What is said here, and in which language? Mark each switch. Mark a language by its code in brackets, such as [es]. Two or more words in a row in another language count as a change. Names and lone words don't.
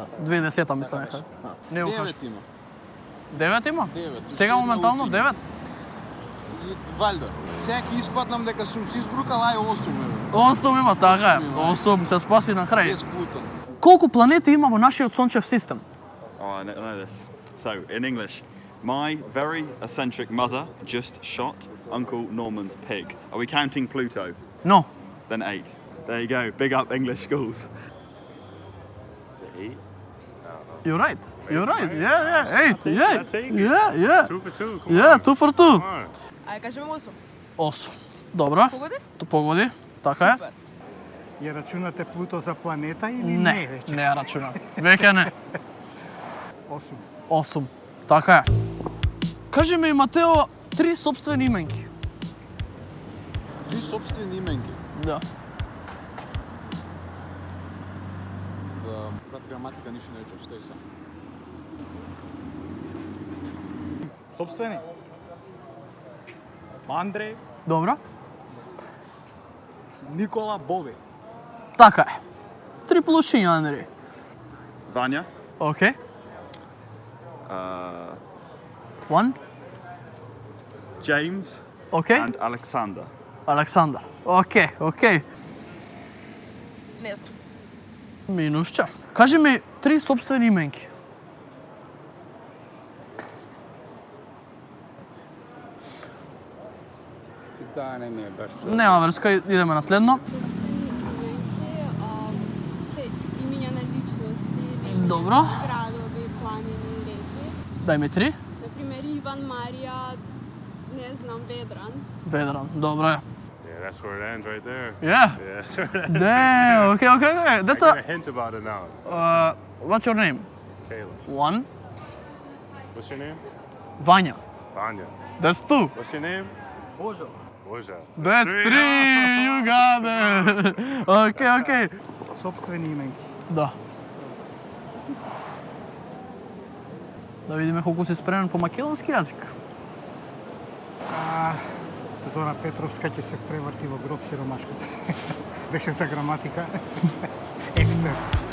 [mk] 2010-та мислам дека. Не го кажа. 9 има. 9 има? 9. Сега моментално 9? Валјда. Сега ќе испатнам дека сум се избрукал, ај 8 еве. 8 има, така е. 8 се спаси на крај. Колку планети има во нашиот сончев систем? [en] Oh, I know this. So, in English, my very eccentric mother just shot Uncle Norman's pig. Are we counting Pluto? No. Then 8. There you go. Big up English schools. 8. You're right. You're right. Yeah. 8. Yeah. 13. Yeah. 2 for 2. Come Yeah, on. 2 for 2. Come on. [mk] Ај кажеме 8. 8. Добро. Погоди? Ту погоди. Така е. Супер. Ја рачунате Плуто за планета или Не, веќе? не ја рачунам. Веќе не. 8. 8. Така е. Кажи ми, Матео, 3 сопствени именки. 3 собствени именки. Да. Брат граматика ништо не речев, стои сам. Собствени. Андреј, Добро. Никола, Боби. Така е. 3 плюсиња, Андреј. Vanya. Окей. 1. James. Окей. [en] And Alexander. [mk] Александар. Окей. Не знам. Минусче. Кажи ми 3 сопствени именки. Да, не е баш. Нема врска, идеме на следно. Се имиња на личности, Добро. градови, планини, реки. Дај ми 3. Например, Иван, Марија, не знам, Ведран. Ведран. Добро е. [en] That's where it ends right there. Yeah. Yeah, that's where it ends. Damn. Okay, okay, okay. That's I got a a. hint about it now. What's your name? Caleb. 1. What's your name? Vanya. Vanya. That's 2. What's your name? [mk] Боже. [en] Boja. That's 3. You got it. Okay, okay. [mk] Собствени именки. Да. Да видиме колку си спремен по македонски јазик. Зора Петровска ќе се преврти во гроб сиромашката. Беше за граматика. Експерт.